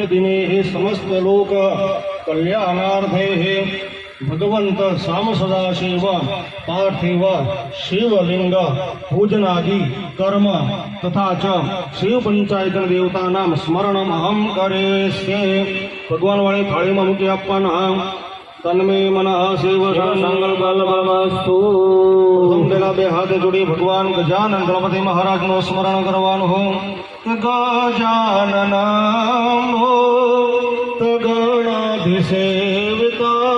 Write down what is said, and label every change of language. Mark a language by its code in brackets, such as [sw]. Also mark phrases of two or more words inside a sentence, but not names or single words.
[sa] दिने समस्तलोक कल्याणार्थे भगवंत साम सदाशिव पार्थिव शिवलिंग पूजनादि कर्म तथा च शिव पंचायतन देवतानां स्मरणम अहम करेस्ये [gu] ભગવાન વાળી થાળી માં મૂકી આપવાના [sa] तन्मे मनः शिव संकल्पमस्तु [gu] પ્રથમ પેલા બે હાથ જોડી ભગવાન ગજાનન ગણપતિ મહારાજ નો સ્મરણ કરવાનું હો ગજાનન [sa] गणाधिसेविता